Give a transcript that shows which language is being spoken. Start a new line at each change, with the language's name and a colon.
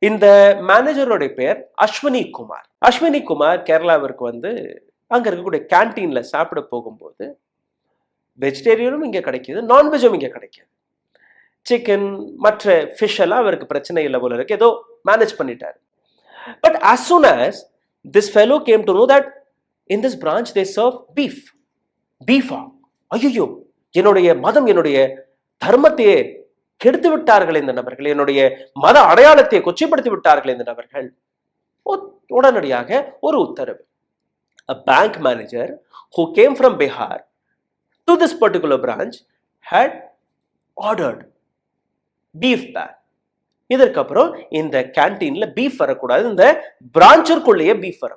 Tamil: இந்த மேனேஜருடைய பெயர் அஸ்வினி குமார். அஸ்வினி குமார் கேரளாவிற்கு வந்து அங்க இருக்கக்கூடிய கேன்டீன்ல சாப்பிட போகும்போது வெஜிடேரியனும் இங்க கிடைக்குது, நான்வெஜும் இங்க கிடைக்குது. சிக்கன் மற்ற ஃபிஷ் எல்லாம் அவருக்கு பிரச்சனை இல்லை போல இருக்கு, ஏதோ மேனேஜ் பண்ணிட்டாரு.
English: But as soon as this fellow came to know that in this branch they serve beef.
Tamil: Beefa. ஐயோ, என்னுடைய மதம், என்னுடைய தர்மத்தையே கெடுத்து விட்டார்கள் இந்த நபர்கள், என்னுடைய மத அடையாளத்தை கொச்சைப்படுத்தி விட்டார்கள் இந்த நபர்கள். உடனடியாக ஒரு உத்தரவு.
English: A bank manager who came from Bihar to this particular branch had ordered beef ban.
Tamil: இதற்கப்புறம் இந்த கேன்டீன்ல பீஃப் வரக்கூடாது, இந்த பிரான்ச்சிற்குள்ளேயே பீஃப் வரும்.